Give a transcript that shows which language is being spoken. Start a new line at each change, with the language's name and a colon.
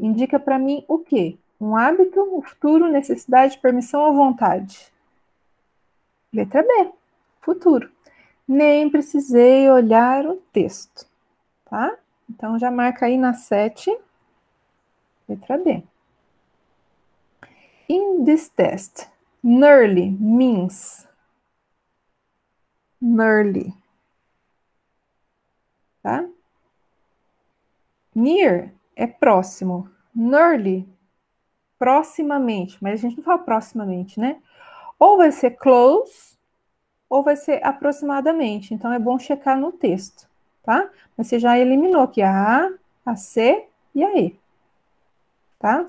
Portuguese: Indica para mim o quê? Um hábito, um futuro, necessidade, permissão ou vontade? Letra B, futuro. Nem precisei olhar o texto, tá? Então, já marca aí na 7, letra B.
English: In this test, nearly means nearly, tá?
Portuguese: Near é próximo, nearly, proximamente, mas a gente não fala proximamente, né? Ou vai ser close, ou vai ser aproximadamente. Então, é bom checar no texto, tá? Mas você já eliminou aqui a A, a C e a E, tá?